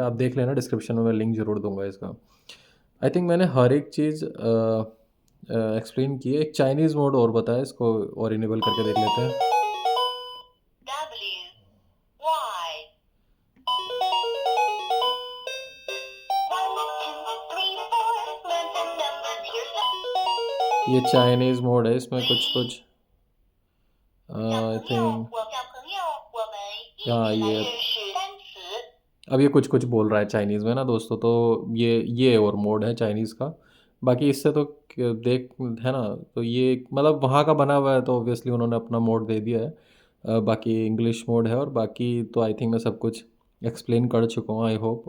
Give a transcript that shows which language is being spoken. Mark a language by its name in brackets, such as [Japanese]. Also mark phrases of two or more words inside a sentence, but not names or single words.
[Hindi] आप देख लेना, डिस्क्रिप्शन में मैं लिंक ज़रूर दूँगा इसका। [English] I think [Hindi] मैंने हर एक चीज़ एक्सप्लेन की है। एक चाइनीज़ मोड और बताया, इसको और इनेबल करके देख लेते हैं। [English] W Y 1 2 3 4 mention numbers. Here's the [Hindi] ये चाइनीज़ मोड है, इसमें कुछ [Chinese] 小 [Hindi] आई [Chinese] 朋友， [Hindi] थिंक [Chinese] 我小朋友，我们一 [Hindi] हाँ [Chinese] 起来 [Hindi] ये [Chinese] 认识单词。 [Hindi] अब ये कुछ बोल रहा है चाइनीज़ में ना दोस्तों। तो ये और मोड है चाइनीज़ का। बाकी इससे तो देख है ना, तो ये मतलब वहाँ का बना हुआ है, तो ऑब्वियसली उन्होंने अपना मोड दे दिया है। बाकी इंग्लिश मोड है, और बाकी तो [English] I think [Hindi] मैं सब कुछ एक्सप्लेन कर चुका हूँ, [English] I hope.